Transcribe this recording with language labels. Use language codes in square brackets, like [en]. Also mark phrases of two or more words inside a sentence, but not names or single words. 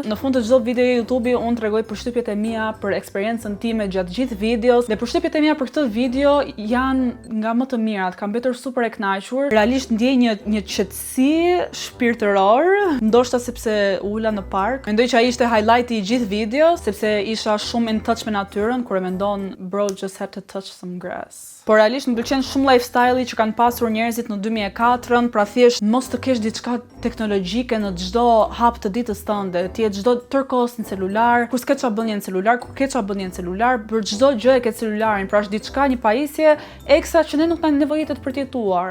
[sq] Në fund të çdo videoje YouTube unë tregoj përshtypjet e mia për eksperiencën time gjatë gjithë videos dhe përshtypjet e mia për këtë video janë nga më të mirat, kam mbetur super e kënaqur. Realisht ndjej një qetësi shpirtëror, ndoshta sepse ula në park. Mendoj që ai ishte highlighti i gjithë videos, sepse isha shumë [en] in touch [sq] me natyrën, kur e mendon [en] bro just had to touch some grass. [sq] Por realisht më pëlqen shumë lifestyle-i që kanë pasur njerëzit në 2004-ën, pra thjesht mos të kesh diçka teknologjike në çdo hap të ditës tënde, ti je çdo tërkohës në celular, kur s'ke çfarë bën në celular, kur ke çfarë bën në celular, për çdo gjë e ke celularin, pra është diçka, një pajisje ekstra që ne nuk na nevojitet për të jetuar.